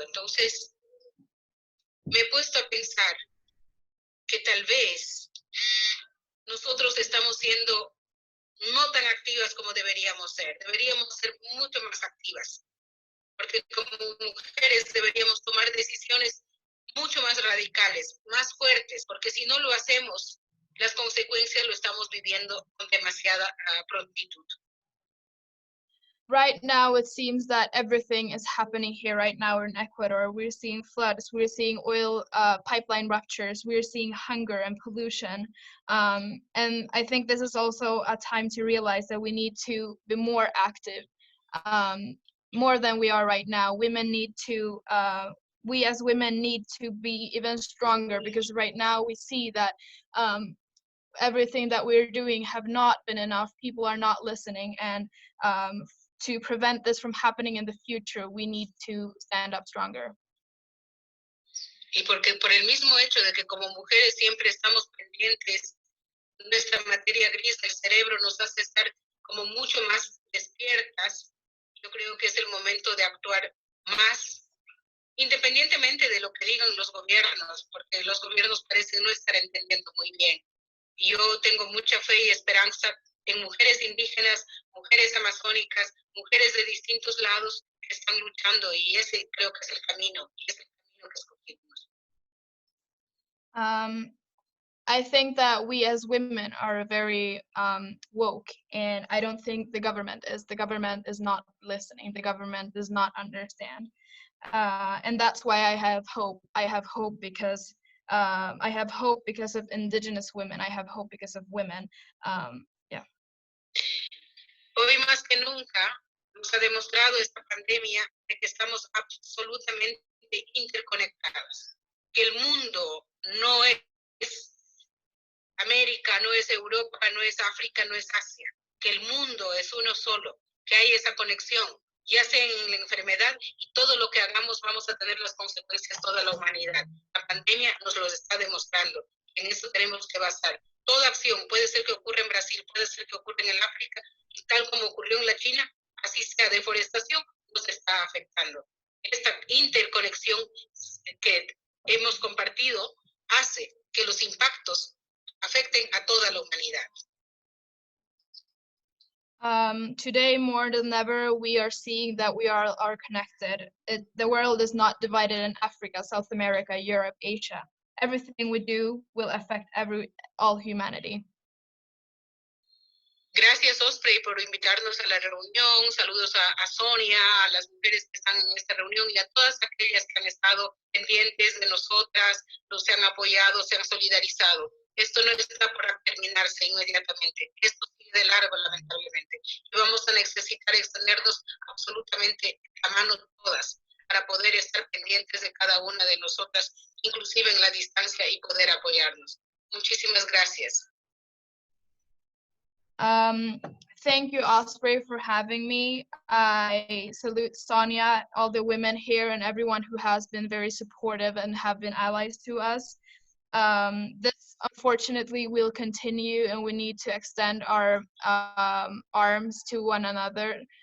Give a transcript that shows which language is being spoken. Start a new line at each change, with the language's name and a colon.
Spanish: Entonces, me he puesto a pensar que tal vez nosotros estamos siendo no tan activas como deberíamos ser mucho más activas. Porque como mujeres deberíamos tomar decisiones mucho más radicales, más fuertes, porque si no lo hacemos, las consecuencias lo estamos viviendo con demasiada prontitud.
English: Right now, it seems that everything is happening here right now in Ecuador. We're seeing floods, we're seeing oil pipeline ruptures, we're seeing hunger and pollution. And I think this is also a time to realize that we need to be more active. More than we are right now. Women need to, we as women need to be even stronger, because right now we see that everything that we're doing have not been enough. People are not listening, and to prevent this from happening in the future, we need to stand up stronger.
Spanish: Y porque por el mismo hecho de que como mujeres siempre estamos pendientes, nuestra materia gris del cerebro nos hace estar como mucho más despiertas. Yo creo que es el momento de actuar más, independientemente de lo que digan los gobiernos, porque los gobiernos parecen no estar entendiendo muy bien. Y yo tengo mucha fe y esperanza en mujeres indígenas, mujeres amazónicas, mujeres de distintos lados que están luchando, y ese creo que es el camino, y es el camino que escogimos.
English: I think that we as women are very woke, and I don't think the government is. The government is not listening. The government does not understand. And that's why I have hope. I have hope because I have hope because of indigenous women. I have hope because of women. Yeah.
Spanish: Hoy más que nunca, Nos ha demostrado esta pandemia de que estamos absolutamente interconectados, que el mundo no es América, no es Europa, no es África, no es Asia, que el mundo es uno solo, que hay esa conexión, ya sea en la enfermedad, y todo lo que hagamos vamos a tener las consecuencias toda la humanidad. La pandemia nos lo está demostrando, en eso tenemos que basar. Toda acción, puede ser que ocurra en Brasil, puede ser que ocurra en el África, y tal como ocurrió en la China, así sea deforestación, nos está afectando. Esta interconexión que hemos compartido hace que los impactos afecten a toda la humanidad.
English: Today, more than ever, we are seeing that we are connected. The world is not divided in Africa, South America, Europe, Asia. Everything we do will affect all humanity.
Spanish: Gracias, Osprey, por invitarnos a la reunión. Saludos a Sônia, a las mujeres que están en esta reunión y a todas aquellas que han estado pendientes de nosotras, nos han apoyado, se han solidarizado. Esto no está por terminarse inmediatamente. Esto sigue de largo, lamentablemente. Y vamos a necesitar extendernos absolutamente la mano todas para poder estar pendientes de cada una de nosotras, inclusive en la distancia, y poder apoyarnos. Muchísimas gracias.
English: Thank you, Osprey, for having me. I salute Sônia, all the women here, and everyone who has been very supportive and have been allies to us. This, unfortunately, will continue, and we need to extend our arms to one another.